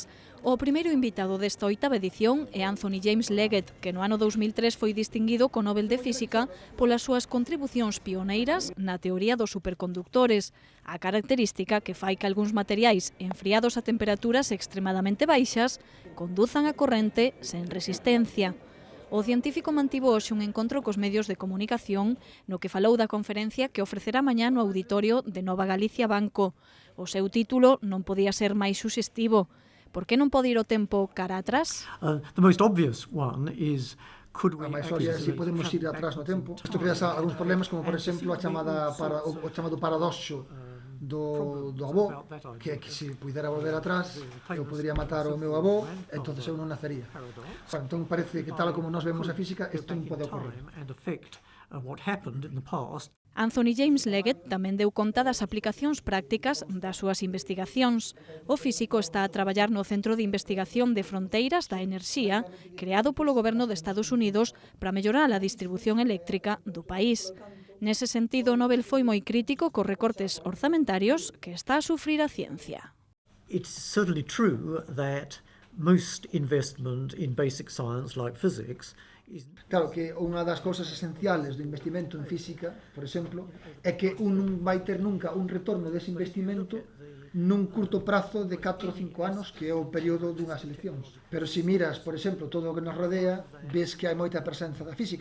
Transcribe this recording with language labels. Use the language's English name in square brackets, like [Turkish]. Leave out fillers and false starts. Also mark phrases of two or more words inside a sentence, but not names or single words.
[Galician] O primeiro invitado desta 8ª edición é Anthony James Leggett, que no ano 2003 foi distinguido co Nobel de Física polas súas contribucións pioneiras na teoría dos superconductores, a característica que fai que algúns materiais enfriados a temperaturas extremadamente baixas conduzan a corrente sen resistencia. O científico mantivo hoxe un encontro cos medios de comunicación no que falou da conferencia que ofrecerá mañá no auditorio de Nova Galicia Banco. O seu título non podía ser máis suxestivo. Por que non pode ir o tempo cara atrás? [English] The most obvious one is [Galician] A máis obvia se podemos ir atrás no tempo. Isto crea algúns problemas, como por exemplo o chamado paradoxo do avó, que é que se pudera volver atrás eu podría matar o meu avó, entonces eu non nacería. Entón parece que tal como nós vemos a física, isto non pode ocorrer. Anthony James Leggett tamén deu conta das aplicacións prácticas das súas investigacións. O físico está a traballar no Centro de Investigación de Fronteiras da Enerxía, creado polo goberno de Estados Unidos para mellorar a distribución eléctrica do país. Nese sentido, o Nobel foi moi crítico cos recortes orzamentarios que está a sufrir a ciencia. [English] It's certainly true that most investment in basic science like physics is... [Galician] Claro que unha das cousas esenciales do investimento en física, por exemplo, é que un non vai ter nunca un retorno dese investimento nun curto prazo de 4 ou 5 anos, que é o período dunhas eleccións. Pero se miras, por exemplo, todo o que nos rodea, ves que hai moita presenza da física.